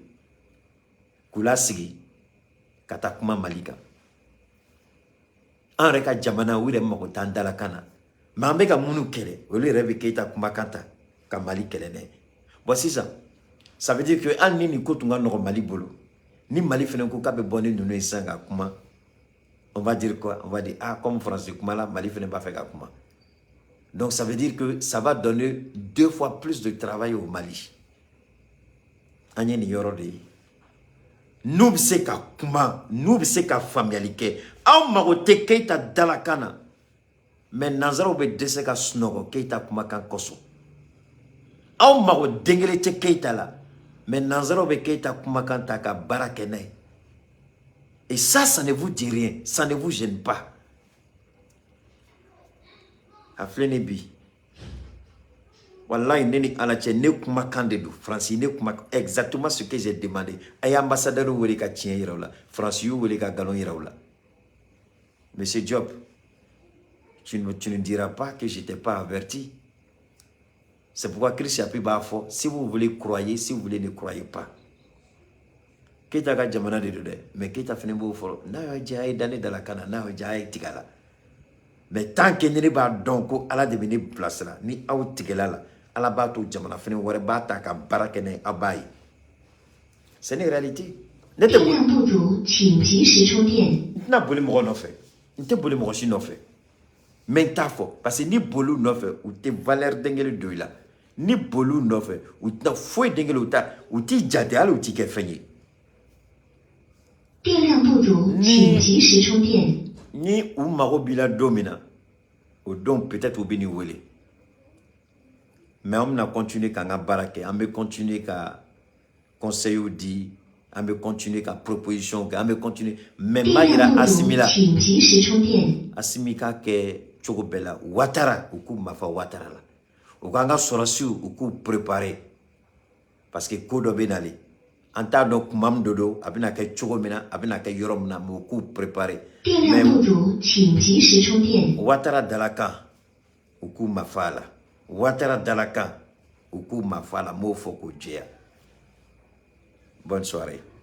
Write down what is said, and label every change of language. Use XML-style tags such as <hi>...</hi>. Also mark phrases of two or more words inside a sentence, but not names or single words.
<bm>kula sigi kata kuma Malika an yɛrɛ ka jamana u yɛrɛ mago t'an dalakan na mais an bɛ ka minnu kɛlɛ olu yɛrɛ bɛ Keita kumakan ta ka Mali kɛlɛ n'a ye bon sisan</bm> <fr>ça veut dire que</fr> <bm>hali ni nin ko tun ka nɔgɔ Mali bolo ni Mali fɛnɛ ko k'a bɛ bɔ ni ninnu ye sisan ka kuma</bm> <fr>on va dire quoi? On va dire ah comme français</fr> <bm>kuma la Mali fɛnɛ b'a fɛ ka kuma</bm> <fr>donc ça veut dire que ça va donner 2 fois plus de travail au Mali</fr> <bm>an ye nin yɔrɔ de ye n'u bɛ se ka kuma n'u bɛ se ka faamuyali kɛ aw mago tɛ Keita dalakan na mais nanzaraw bɛ dɛsɛ ka sunɔgɔ Keita kumakan kosɔn aw mago den kelen tɛ Keita la mais nanzaraw bɛ Keita kumakan ta ka baara kɛ n'a ye</bm> <fr>et ça ne vous dit rien ça ne vous gêne pas</fr> <bm>a filɛ ne bi wallahi ne ni ala cɛ ne kumakan de don France ne kuma</bm> <fr>exactement ce que j'ai demandé</fr> <bm>a ye ambassadeur wele ka tiɲɛ yira u la France y'u wele ka galon yira u la</bm> <fr>monsieur Diop tu ne diras pas que je t'ai pas averti c'est pourquoi</fr> <bm>Christ a pu b'a fɔ</bm> <fr>si vous voulez croyez si vous voulez ne croyez pas</fr> <bm>Keita ka jamana de don dɛ mais Keita fɛnɛ b'o fɔlɔ n'a y'a diya a ye da ne dalakan na n'a y'a diya a ye tigɛ a la</bm> <fr>mais tant que</fr> <bm>ne b'a dɔn ko ala de bɛ ne bilasira ni aw tigɛla la ala b'a to jamana fɛnɛ wɛrɛ b'a ta ka baara kɛ n'a ye aw b'a ye</bm> <fr>c'est une réalité</fr> <bm>ne tɛ boli n tɛna boli mɔgɔ nɔfɛ n tɛ boli mɔgɔ si nɔfɛ mais n t'a fɔ parce que ni boli u nɔfɛ u tɛ valeur den kelen don i la ni boli u nɔfɛ u tɛna foyi den kelen u t'i jate hali u t'i kɛ fɛn ye ni u mago b'i la don min na o don peut-être u bɛ n'i wele mais an bɛna continuer k'an ka baara kɛ an bɛ continuer ka conseils di an bɛ continuer ka proposition kɛ an bɛ continuer mais n b'a yira Asimi la Asimi k'a kɛ cogo bɛɛ la Ouattara u k'u mafa Ouattara la u k'an ka sɔrɔsiw u k'u préparer parce que ko dɔ bɛ nalen an t'a dɔn kuma min don a bɛna kɛ cogo min na a bɛna kɛ yɔrɔ min na mais u k'u préparer mais Ouattara dalakan u k'u mafa a la Ouattara dalakan u k'u mafa a la n b'o fɔ k'o jɛya</bm> <fr>bonne soirée</fr>